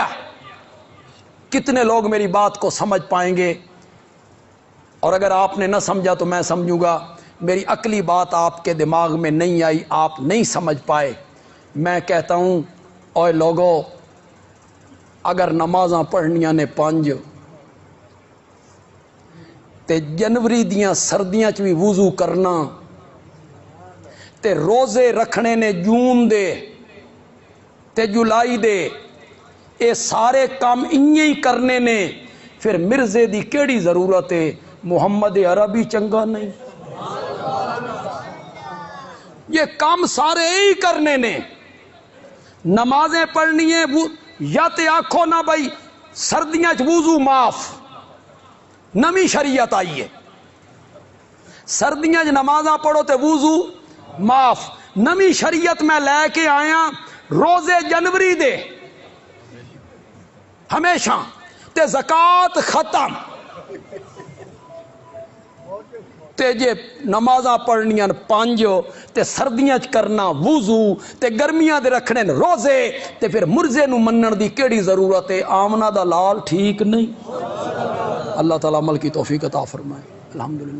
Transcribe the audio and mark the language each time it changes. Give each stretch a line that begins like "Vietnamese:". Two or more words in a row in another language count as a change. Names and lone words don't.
Urdu: کتنے لوگ میری بات کو سمجھ پائیں گے؟ اور اگر آپ نے نہ سمجھا تو میں سمجھوں گا میری عقلی بات آپ کے دماغ میں نہیں آئی، آپ نہیں سمجھ پائے.
Punjabi: میں کہتا ہوں اوے لوگو اگر نمازاں پڑھنیاں نے 5 تے جنوری دیاں سردیاں چ بھی وضو کرنا تے روزے رکھنے نے جون دے تے جولائی دے، اے سارے کام انہیں ہی کرنے نے، پھر مرزے دی کیڑی ضرورت ہے؟ محمد عربی چنگا نہیں؟ یہ کام سارے ہی کرنے نے. نمازیں پڑھنی ہے یا تے آکھو نہ بھائی سردیاں چ وضو معاف، نمی شریعت آئی ہے، سردیاں چ نمازاں پڑھو تے وضو معاف. نمی شریعت میں لے کے آیا روزے جنوری دے ہمیشہ تے زکات ختم تے جے نمازاں پڑھنیاں 5 تے سردیاں چ کرنا وضو تے گرمیاں دے رکھنے روزے تے پھر مرزے نو منن دی کیڑی ضرورت ہے؟ آمنہ دا لال ٹھیک نہیں.
Urdu: اللہ تعالیٰ عمل کی توفیق عطا فرمائے. الحمدللہ.